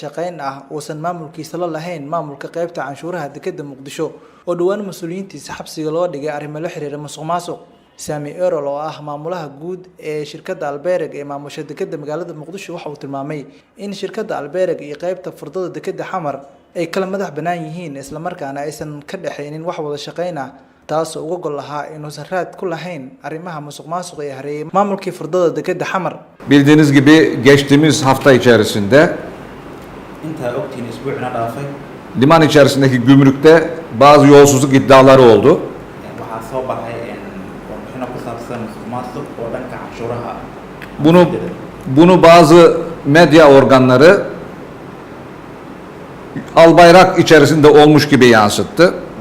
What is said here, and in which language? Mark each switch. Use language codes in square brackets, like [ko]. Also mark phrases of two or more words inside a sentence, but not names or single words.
[so] shaqayn ah uusan maamulkiisa la lahayn maamulka qaybta canshuuraha dekedda Muqdisho oo dhawaan mas'uuliyiintiisa xabsiga loo dhigay arrimo la xiriira musuqmaasuq Sami Erol oo ah maamulaha guud ee shirkadda Albereg ee maamusha dekedda magaalada Muqdisho waxa uu tilmaamay in shirkadda Albereg iyo qaybta furdada dekedda Xamar ay kala madax banaan yihiin isla markaana aysan ka dhaxaynin wax wada shaqayn ah taas oo uga gol lahaa inuusan raad ku lahayn arrimaha musuqmaasuqa ee hareeyay maamulkii furdada dekedda Xamar. [tr] Bildiğiniz gibi geçtiğimiz hafta içerisinde liman içerisindeki gümrükte bazı yolsuzluk iddiaları oldu. Bunu bazı medya organları Albayrak içerisinde olmuş gibi yansıttı.